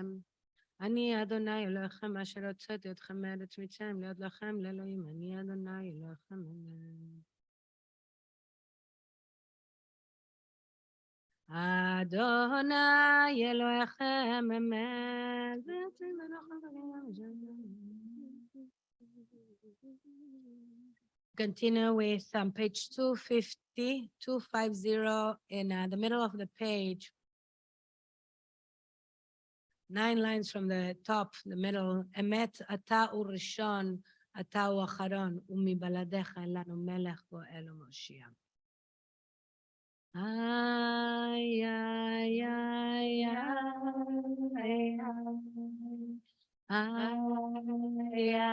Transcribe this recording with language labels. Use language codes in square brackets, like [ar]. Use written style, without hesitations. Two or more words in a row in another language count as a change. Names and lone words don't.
[he] אני אדוני אלוהיכם אשר הוצאתי אתכם מארץ מצרים להיות לכם לאלוהים. אני אדוני אלוהיכם. אדוני אלוהיכם אמת. [en] Continue with page 250, 250 in the middle of the page. 9 lines from the top, the middle. [he] אמת אתה ראשון, אתה הוא אחרון, ומבלעדיך אין לנו מלך גואל ומושיע. Ay, ay, ay, ay, ay, ay,